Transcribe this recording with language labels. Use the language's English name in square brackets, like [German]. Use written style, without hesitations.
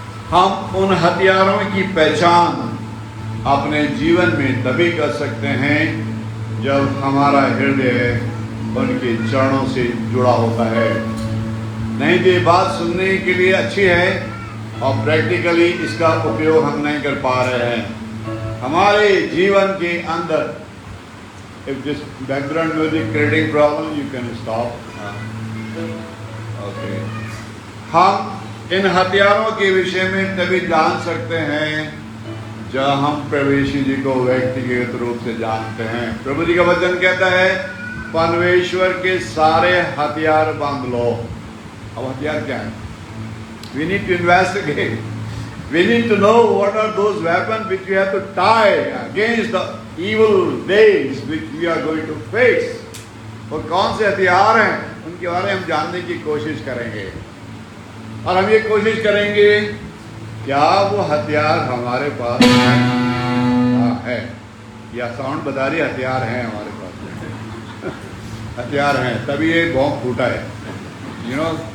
[Hindi] हम उन हथियारों की पहचान अपने जीवन में तभी कर सकते हैं जब हमारा हृदय उनके चरणों से जुड़ा होता है। नहीं तो ये बात सुनने के लिए अच्छी है और प्रैक्टिकली इसका उपयोग हम नहीं कर पा रहे हैं। हमारे जीवन के अंदर [English] if this background music creating problem, you can stop. Okay. [Hindi] हम इन हथियारों के विषय में तभी जान सकते हैं जब हम प्रभु यीशु जी को व्यक्तिगत रूप से जानते हैं। प्रभु जी का वचन कहता है परमेश्वर के सारे हथियार बांध लो। अब हथियार क्या है? [English] We need to investigate. We need to know what are those weapons which we have to tie against the evil days which we are going to face. [Hindi] और कौन से हथियार हैं उनके बारे में हम जानने की कोशिश करेंगे, और हम ये कोशिश करेंगे क्या वो हथियार हमारे पास है या साउंड बदारी हथियार हैं हमारे पास हथियार हैं तभी ये बॉम्ब फूटा है, [English] You know.